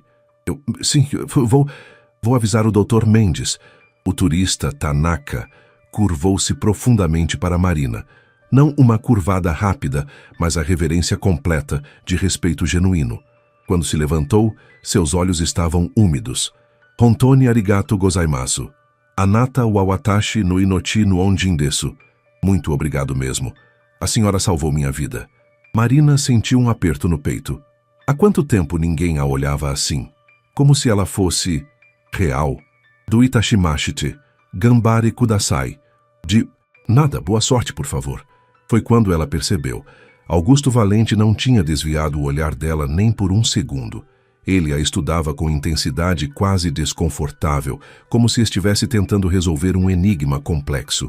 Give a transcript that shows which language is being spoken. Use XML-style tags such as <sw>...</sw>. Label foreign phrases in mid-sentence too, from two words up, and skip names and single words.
<pt>Sim, vou avisar o Dr. Mendes. O turista Tanaka curvou-se profundamente para Marina. Não uma curvada rápida, mas a reverência completa, de respeito genuíno. Quando se levantou, seus olhos estavam úmidos.</pt> <ja>本当にありがとうございます。あなたは私の命の恩人です.</ja> <pt>Muito obrigado mesmo. A senhora salvou minha vida. Marina sentiu um aperto no peito. Há quanto tempo ninguém a olhava assim? Como se ela fosse real.</pt> <ja>どういたしまして. 頑張れください.</ja> <pt>De nada, boa sorte, por favor. Foi quando ela percebeu. Augusto Valente não tinha desviado o olhar dela nem por um segundo. Ele a estudava com intensidade quase desconfortável, como se estivesse tentando resolver um enigma complexo.</pt>